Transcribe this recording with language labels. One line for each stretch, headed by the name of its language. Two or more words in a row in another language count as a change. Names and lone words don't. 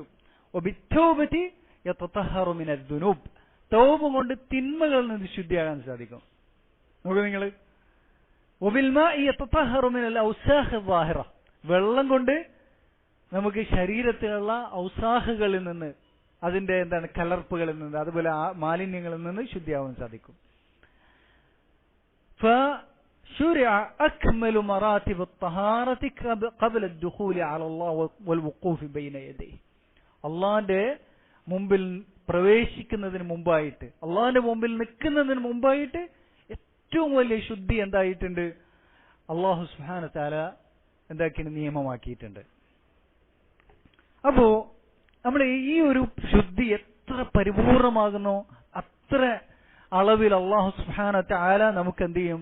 Arabic: وبالتوبة يتطهر من الذنوب,
Malayalam: തൗബ കൊണ്ട് തിന്മകളിൽ നിന്ന് ശുദ്ധിയാകാൻ സാധിക്കും. നോക്കൂ നിങ്ങൾ,
Arabic: وبالماء يتطهر من الأوساخ الظاهرة,
Malayalam: വെള്ളം കൊണ്ട് നമുക്ക് ശരീരത്തിലുള്ള ഔസാഹുകളിൽ നിന്ന്, അതിന്റെ എന്താണ് കലർപ്പുകളിൽ നിന്ന്, അതുപോലെ മാലിന്യങ്ങളിൽ നിന്ന് ശുദ്ധിയാവാൻ സാധിക്കും.
Arabic: فشرع أكمل مراتب الطهارة قبل الدخول على الله والوقوف بين يديه.
Malayalam: അള്ളാന്റെ മുമ്പിൽ പ്രവേശിക്കുന്നതിന് മുമ്പായിട്ട്, അള്ളാന്റെ മുമ്പിൽ നിൽക്കുന്നതിന് മുമ്പായിട്ട് ഏറ്റവും വലിയ ശുദ്ധി എന്തായിട്ടുണ്ട്?
Arabic: الله سبحانه و تعالى
Malayalam: എന്താക്കിയിട്ട് നിയമമാക്കിയിട്ടുണ്ട്. അപ്പോ നമ്മുടെ ഈ ഒരു ശുദ്ധി എത്ര പരിപൂർണമാകുന്നോ അത്ര അളവിൽ
Arabic: الله سبحانه و تعالى
Malayalam: നമുക്ക് എന്ത് ചെയ്യും?